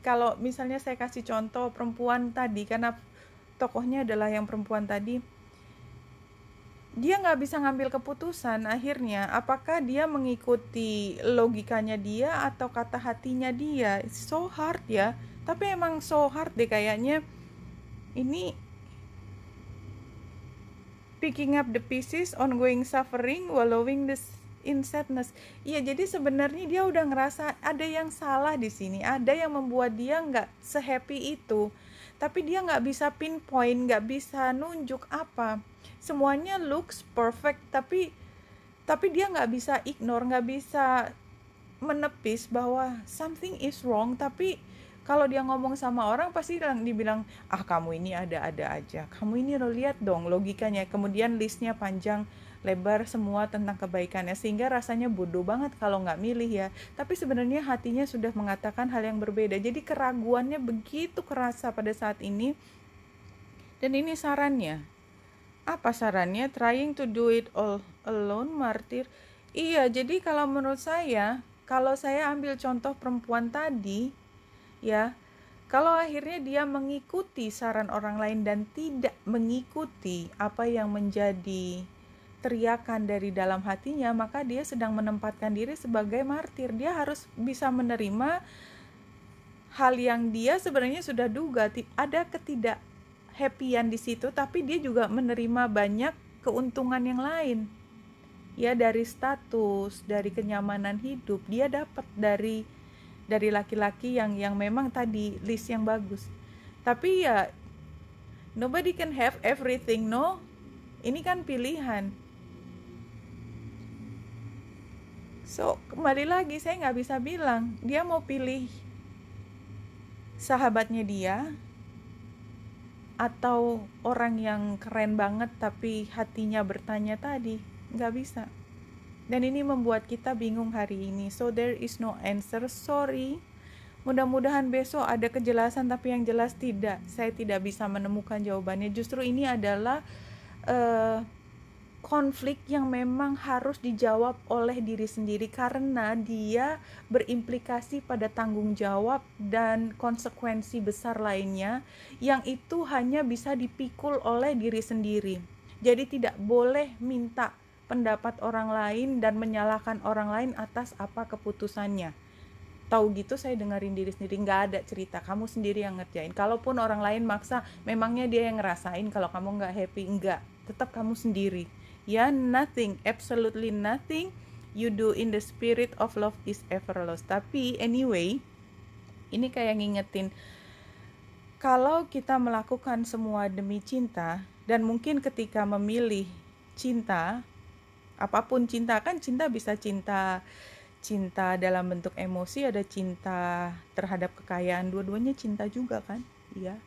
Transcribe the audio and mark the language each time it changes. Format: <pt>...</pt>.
<id>Kalau misalnya saya kasih contoh perempuan tadi, karena tokohnya adalah yang perempuan tadi, dia nggak bisa ngambil keputusan akhirnya, apakah dia mengikuti logikanya dia atau kata hatinya dia.</id> <en>It's so hard</en> <id>ya, tapi emang</id> <en>so hard</en> <id>deh kayaknya. Ini</id> <en>picking up the pieces, ongoing suffering, wallowing in sadness.</en> <id>Iya, jadi sebenarnya dia udah ngerasa ada yang salah di sini, ada yang membuat dia nggak sehappy itu, tapi dia nggak bisa pinpoint, nggak bisa nunjuk apa. Semuanya</id> <en>looks perfect,</en> <id>tapi dia nggak bisa ignore, nggak bisa menepis bahwa</id> <en>something is wrong.</en> <id>Tapi kalau dia ngomong sama orang pasti dibilang, kamu ini ada-ada aja, kamu ini lo lihat dong logikanya, kemudian listnya panjang lebar semua tentang kebaikannya, sehingga rasanya bodoh banget kalau nggak milih ya. Tapi sebenarnya hatinya sudah mengatakan hal yang berbeda, jadi keraguannya begitu kerasa pada saat ini. Dan ini sarannya, apa sarannya?</id> <en>Trying to do it all alone, martyr.</en> <id>Iya, jadi kalau menurut saya, kalau saya ambil contoh perempuan tadi ya, Kalau akhirnya dia mengikuti saran orang lain dan tidak mengikuti apa yang menjadi teriakan dari dalam hatinya, maka dia sedang menempatkan diri sebagai martir. Dia harus bisa menerima hal yang dia sebenarnya sudah duga, ada ketidak happyan di situ, tapi dia juga menerima banyak keuntungan yang lain. Ya, dari status, dari kenyamanan hidup, dia dapat dari laki-laki yang memang tadi list yang bagus. Tapi ya</id> <en>nobody can have everything, no?</en> <id>Ini kan pilihan. So, kembali lagi, saya nggak bisa bilang dia mau pilih sahabatnya dia atau orang yang keren banget tapi hatinya bertanya tadi. Nggak bisa. Dan ini membuat kita bingung hari ini.</id> <en>So there is no answer, sorry.</en> <id>Mudah-mudahan besok ada kejelasan, tapi yang jelas tidak. Saya tidak bisa menemukan jawabannya. Justru ini adalah konflik yang memang harus dijawab oleh diri sendiri, karena dia berimplikasi pada tanggung jawab dan konsekuensi besar lainnya yang itu hanya bisa dipikul oleh diri sendiri. Jadi tidak boleh minta pendapat orang lain dan menyalahkan orang lain atas apa keputusannya. Tahu gitu saya dengerin diri sendiri, nggak ada cerita kamu sendiri yang ngerjain. Kalaupun orang lain maksa, memangnya dia yang ngerasain kalau kamu nggak happy? Enggak, tetap kamu sendiri. Ya,</id> <en>nothing, absolutely nothing you do in the spirit of love is ever lost.</en> <id>Tapi anyway, ini kayak ngingetin, kalau kita melakukan semua demi cinta, dan mungkin ketika memilih cinta, apapun cinta, kan cinta bisa cinta dalam bentuk emosi, ada cinta terhadap kekayaan, dua-duanya cinta juga kan, ya.</id>